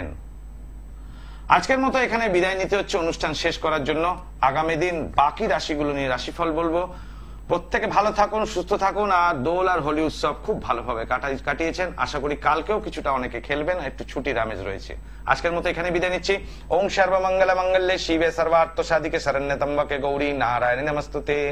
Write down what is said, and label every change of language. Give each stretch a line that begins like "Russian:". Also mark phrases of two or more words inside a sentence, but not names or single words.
Bangla: আজকের মতো এখানে বিদায় নিতে হচ্ছে অনুষ্ঠান শেষ করার জন্য। আগামী দিন বাকি রাশিগুলো নিয়ে রাশিফল বলবো। প্রত্যেকে ভালো থাকুন, সুস্থ থাকুন, আর দোল আর হোলি উৎসব খুব ভালোভাবে কাটিয়েছেন। আশা করি কালকেও কিছুটা অনেকে খেলবেন, একটু ছুটির আমেজ রয়েছে। আজকের মতো এখানে বিদায় নিচ্ছি।
Sanskrit: ওম সর্বমঙ্গল মঙ্গলে শিবে সর্বার্থ সাধিকে শরণ্যে ত্র্যম্বকে গৌরী নারায়ণী নমস্তুতে।